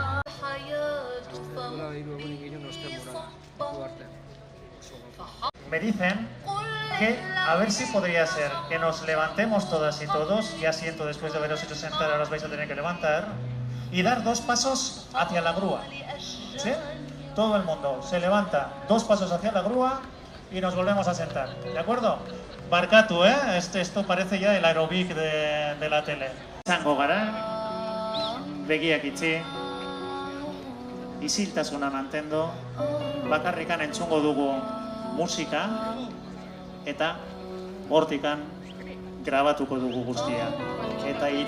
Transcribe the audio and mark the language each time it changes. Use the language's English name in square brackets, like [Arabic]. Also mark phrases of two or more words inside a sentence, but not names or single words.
[Spanish] Me dicen que a ver si podría ser que nos levantemos todas y todos, ya siento después de haberos hecho sentar, ahora os vais a tener que levantar, y dar 2 pasos hacia la grúa. ¿Sí? Todo el mundo se levanta 2 pasos hacia la grúa y nos volvemos a sentar. ¿De acuerdo? Barkatu, esto parece ya el aerobic de la tele. [Basque] Zango gara, begiak itxi, isiltasuna mantendu, bakarrikan entzungo dugu musika, eta hortikan grabatuko dugu guztia. Eta